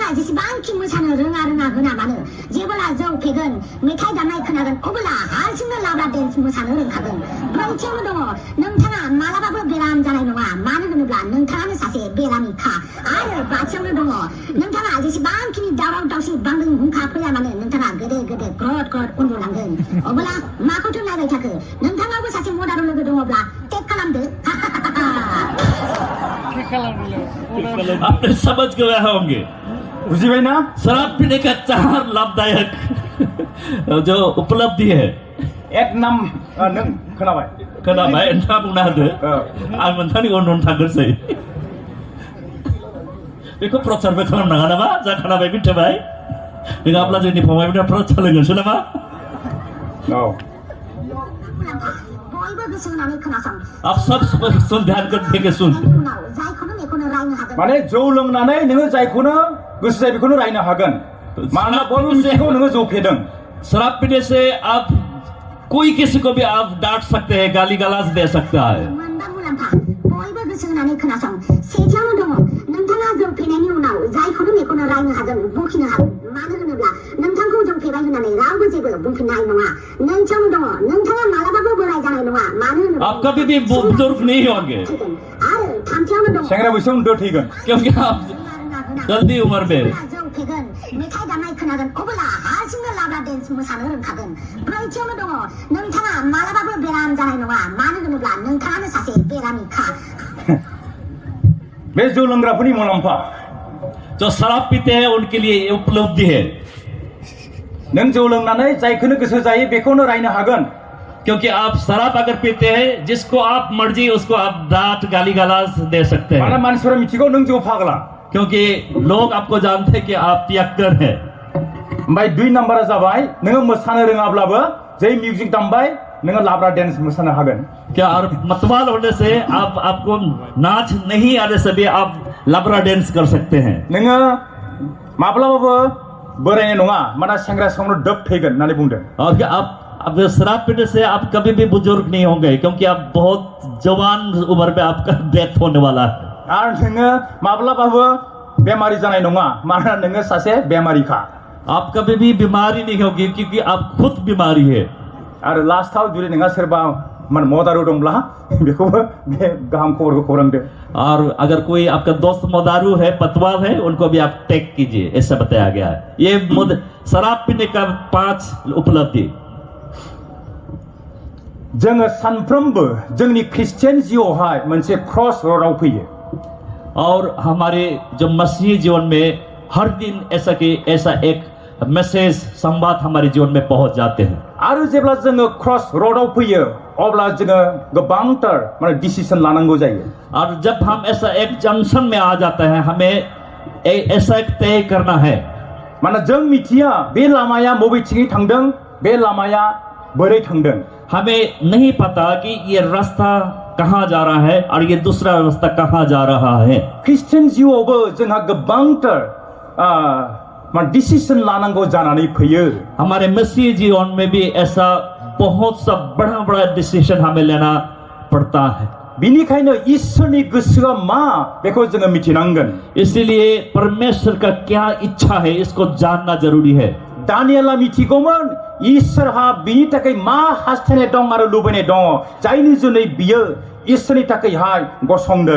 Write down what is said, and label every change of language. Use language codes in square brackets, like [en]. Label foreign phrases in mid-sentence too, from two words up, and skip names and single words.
[brx] जेसेबांखि मोसानो रोङा होना मानो जेब्ला जौ फेगोन मेथाइ दामनाय खोनागोन अब्ला हारसिंनो लाब्रा डेन्स मोसानो रोंखागोन ब्रैथियावनो दङ नोंथाङा मालाबाबो बेराम जानाय नङा मानो होनोब्ला नोंथाङानो सासे बेरामिखा आरो बाथियावनो दङ नोंथाङा जेसेबांखिनि दावराव दावसि बांग्रिं हुंखा फैया मानो नोंथाङा गोदो गोदो ग्रद ग्रद उन्दुलांगोन अब्ला माखौथो नायबाय थाखो नोंथाङाबो सासे मदार लोगो दङब्ला टेक खालामदो [hi] आपने समझ गए होंगे [brx] बुझिबाय ना [hi] शराब पीने का 4 लाभदायक जो उपलब्धि है [brx] एक नाम नों खोनाबाय खोनाबाय नोंथाङा बुंना होदो आं नोंथांनि उन उन थांग्रोसै बेखौ प्रचारबो खालामनाङा नामा जा खोनाबाय मिथिबाय नङाब्ला जोंनि फंबायफोरा प्रचार लोंगोनसो नामा औ बयबो गोसो होनानै खोनासं [hi] आप सब सुन ध्यान करके सुन [brx] उनाव जायखौनो मेखौनो रायनो हागोन माने जौ लोंनानै नोङो जायखौनो गोसो जायो बेखौनो रायनो हागोन मानोना बयबो मिथिगौ नोङो जौ फेदों [hi] शराब पीने से आप कोई किसी को भी आप डांट सकते हैं गाली गलौज दे सकता है [brx] मोनबा मुलाम्फा बयबो गोसो होनानै खोनासं सेथियावनो दङ नोंथाङा जौ फेनायनि उनाव जायखौनो मेखौनो रायनो हागोन बखिनो हागोन मानो होनोब्ला नोंथांखौ जौ जौफेबाय होननानै रावबो जेबो बुंफिननाय नङा नोंथांनो दङ नोंथाङा मालाबाबो बोराय जानाय नङा मानो होनोब्ला [hi] आप कभी भी बुजुर्ग नहीं होंगे [brx] आरो थामथियावनो दङ सेंग्रा बैसोआव उन्दै थैगोन [hi] क्योंकि आप जल्दी उम्र में [brx] जौ फेगोन मेथाइ दामनाय खोनागोन अब्ला हारसिंनो लाब्रा डेन्स मोसानो रोंखागोन ब्रैथियावनो दङ नोंथाङा मालाबाबो बेराम जानाय नङा मानो होनोब्ला नोंथाङानो सासे बेरामिखा बे जौ लोंग्राफोरनि मुलाम्फा [hi] जो शराब पीते हैं उनके लिए ये उपलब्धि है [brx] नों जौ लोंनानै जायखौनो गोसो जायो बेखौनो रायनो हागोन [hi] क्योंकि आप शराब अगर पीते हैं जिसको आप मर्जी उसको आप डांट गाली गलौज दे सकते [brx] मानोना [hi] हैं [brx] मानसिफोरा मिथिगौ नों जौ फाग्ला [hi] क्योंकि लोग आपको जानते हैं कि आप पियक्कर हैं [brx] ओमफ्राय 2 नाम्बारा जाबाय नोङो मोसानो रोङाब्लाबो जै मिउजिक दामबाय नोङो लाब्रा डेन्स मोसानो हागोन [hi] क्या और मतवाल होने से आपको नाच नहीं आने से भी आप लबरा डांस कर सकते हैं [brx] नोङो माब्लाबाबो बोरायनाय नङा मानोना सेंग्रा समावनो दोब थैगोन होननानै बुंदों [hi] और क्या आप शराब पीने से आप कभी भी बुजुर्ग नहीं होंगे क्योंकि आप बहुत जवान उम्र में आपका डेथ होने वाला है [brx] आरो नोङो माब्लाबाबो बेमारि जानाय नङा मानोना नोङो सासे बेमारिखा [hi] आप कभी भी बीमारी नहीं होगी क्योंकि आप खुद बीमारी है [brx] आरो लास्टआव जुदि नोंहा सोरबा मदारु दंब्ला बेखौबो बे गाहाम खबरखौ खौरांदो [hi] और अगर कोई आपका दोस्त मोदारू है पतवाल है उनको भी आप टेक कीजिए ऐसा बताया गया है ये शराब पीने का 5 उपलब्धि [brx] जोङो सानफ्रोमबो जोंनि क्रिस्टियान जिउआवहाय मोनसे क्रस रडाव फैयो [hi] और हमारे जो मसीही जीवन में हर दिन ऐसा एक मैसेज संवाद हमारे जीवन में पहुंच जाते हैं [brx] आरो जेब्ला जोङो क्रस रडाव फैयो अब्ला जोङो गोबांथार माने डिसिजन लानांगौ जायो [hi] और जब हम ऐसा एक जंक्शन में आ जाता है हमें ऐसा एक तय करना है [brx] माने जों मिथिया बे लामाया बबेथिङै थांदों बे लामाया बोरै थांदों [hi] हमें नहीं पता कि ये रास्ता कहाँ जा रहा है और ये दूसरा रास्ता कहाँ जा रहा है [brx] क्रिस्टियान जिउआवबो जोंहा गोबांथार माने डिसिजन लानांगौ जानानै फैयो [hi] हमारे मसीही जीवन में भी ऐसा बहुत सा बड़ा बड़ा डिसीजन हमें लेना पड़ता है [brx] बिनिखायनो ईश्वरनि गोसोआ मा बेखौ जोङो मिथिनांगोन [hi] इसीलिए परमेश्वर का क्या इच्छा है इसको जानना जरूरी है [brx] दानियेला मिथिगौमोन ईश्वरहा बिनि थाखाय मा हास्थायनाय दं आरो लुबैनाय दङ जायनि जुनै बियो ईश्वरनि थाखायहाय गसंदों